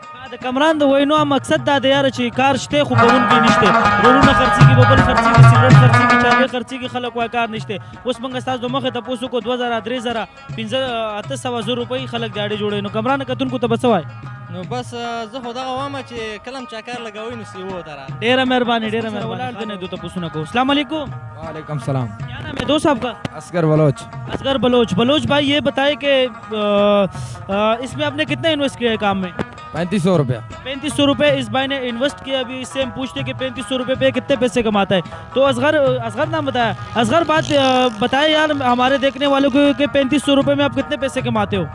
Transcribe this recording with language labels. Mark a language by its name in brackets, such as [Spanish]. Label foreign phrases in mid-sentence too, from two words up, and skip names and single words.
[Pashto] د کامران د وینو مقصد دا دی یاره چې کار شته خو کوونکی نشته رولونه خرڅېږي ببل خرڅېږي سګرټ خرڅېږي چاوې خرڅېږي خلک وایي کار نشته اوس موږ ستاسو د مخې تپوس وکړو 2000 3000 1500 روپۍ خلک ګاډي جوړوي نو کامران کتونکو ته به څه وایي نو بس زه خو دغه وایم چې کله هم چکر لګوئ نو سیوو ته راغلئ. ډیره مهرباني ډیره مهرباني. نه دوته پوښتنه کو. [Arabic] السلام علیکم. وعلیکم السلام. [Urdu] کیا نام ہے دوست آپکا? असगर बलोच. असगर बलोच. بلوچ بھائی یہ بتائے کہ اسمیں آپنے کتنا انویسٹ کیا ہے کام میں? 3500 रुपया. 3500 روپے اس بھائی نے انویسٹ کیا. ابھی اسسے ہم پوچھتے کہ 3500 روپے پہ کتنے پیسے کماتا ہے. تو اصغر نام بتایا. اصغر بات بتائے یار ہمارے دیکھنے والوں کو کہ 3500 روپے میں آپ کتنے پیسے کماتے ہو?